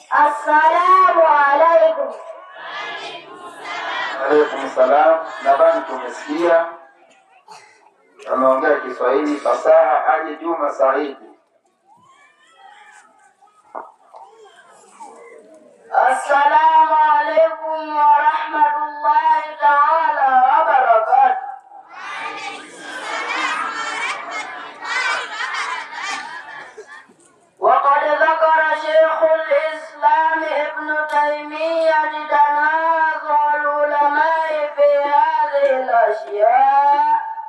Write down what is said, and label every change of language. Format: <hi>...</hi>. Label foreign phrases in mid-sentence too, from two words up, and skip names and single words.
<ar>السلام عليكم. عليكم السلام.</ar> <sw>Nadhani tumesikia ameongea Kiswahili fasaha. Aje Juma Saidi.</sw> <ar>السلام عليكم ورحمة الله تعالى وبركاته. وقد ذكر شيخ الإسلام ابن تيمية تنازع العلماء في هذه الأشياء</ar>